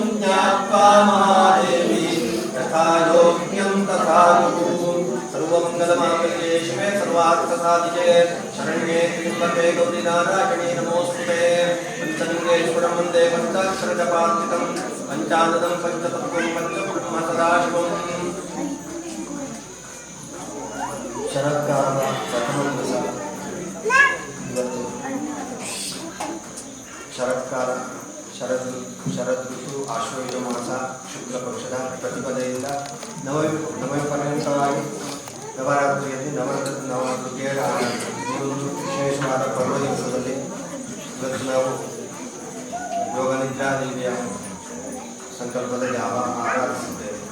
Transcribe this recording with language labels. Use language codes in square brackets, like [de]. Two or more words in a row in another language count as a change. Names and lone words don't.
[sa] ज्ञात्वा महादेवी यथा योग्यं तथा कुरु सर्वं सर्वमङ्गलमाङ्गल्ये शिवे सर्वार्थसाधिके शरण्ये त्र्यम्बके गौरी नारायणे नमोऽस्तुते पञ्चलिङ्गेश्वरं वन्दे पञ्चाक्षरजपार्थितं पञ्चाननं पञ्चतत्त्वं पञ्चब्रह्म सदाशिवम् [kn] ಶರತ್ಕಾಲದ ಪ್ರಥಮ ದಿವಸ ಇವತ್ತು. ಶರತ್ಕಾಲ ಶರದ್ ಋತು ಆಶ್ವಯುಜ ಮಾಸ ಶುಕ್ಲ ಪಕ್ಷದ ಪ್ರತಿಪದೆಯಿಂದ ನವಪರ್ಯಂತವಾಗಿ ನವರಾತ್ರಿಯಲ್ಲಿ ನವದುರ್ಗೆಯರ ಈ ಒಂದು ವಿಶೇಷವಾದ ಪರ್ವ ದಿವಸದಲ್ಲಿ ಇವತ್ತು ನಾವು ಯೋಗನಿದ್ರಾ ದೇವಿಯ ಸಂಕಲ್ಪದಲ್ಲಿ ಆರಾಧಿಸಿದ್ದೇವೆ.